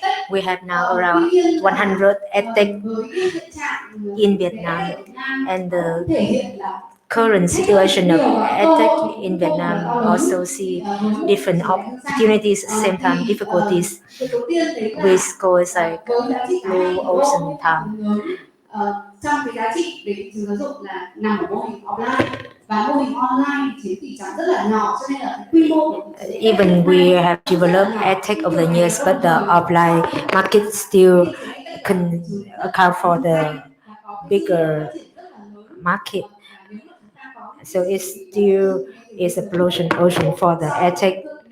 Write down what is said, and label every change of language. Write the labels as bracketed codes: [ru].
[en] We have now around 100 EdTech in Vietnam, and the current situation of EdTech in Vietnam also see different opportunities, same time difficulties, with goals like blue ocean time. [vi] Trong cái giá trị về thị trường giáo dục là nằm ở mô hình offline, và mô hình online thì chiếm tỷ trọng rất là nhỏ, cho nên là quy mô. [en] Even we have developed EdTech over the years, but the offline market still can account for the bigger market. So it still is a pollution ocean for the EdTech.